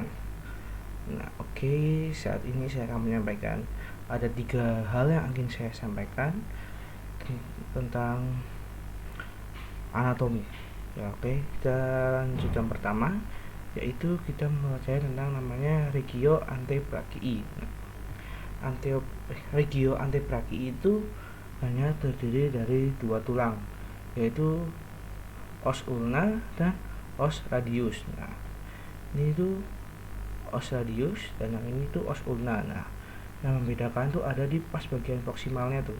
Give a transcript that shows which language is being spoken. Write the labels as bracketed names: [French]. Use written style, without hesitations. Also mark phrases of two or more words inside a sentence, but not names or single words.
[Indonesian] Nah, oke, saat ini saya akan menyampaikan ada 3 hal yang ingin saya sampaikan tentang anatomi. Ya, oke, kita lanjut yang pertama, yaitu kita mempelajari tentang namanya [Latin] regio antebrakii. Regio antebrakii [Indonesian] itu hanya terdiri dari 2 tulang, yaitu [Latin] os ulna [Indonesian] dan [Latin] os radius. [Indonesian] Nah, ini itu [Latin] os radius [Indonesian] dan yang ini tuh [Latin] os ulna. [Indonesian] Nah, yang membedakan tuh ada di pas bagian proksimalnya tuh.